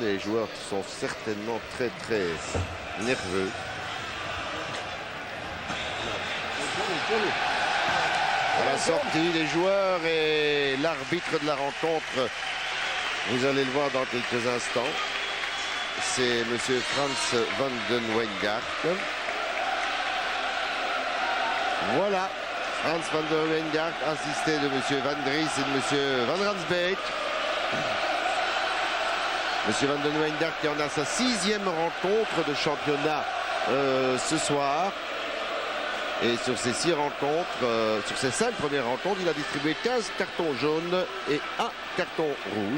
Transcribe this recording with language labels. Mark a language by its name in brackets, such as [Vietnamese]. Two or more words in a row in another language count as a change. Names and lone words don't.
[French] Les joueurs sont certainement très nerveux. À la sortie des joueurs et l'arbitre de la rencontre, vous allez le voir dans quelques instants, c'est monsieur Frans van den Wijngaard. Voilà, Frans van den Wijngaard, assisté de monsieur Van Dries et de monsieur Van Ransbeek. Monsieur Van den Wijngaard qui en a sa 6e rencontre de championnat ce soir. Et sur ces 6 rencontres, sur ces 5 premières rencontres, il a distribué 15 cartons jaunes et 1 carton rouge.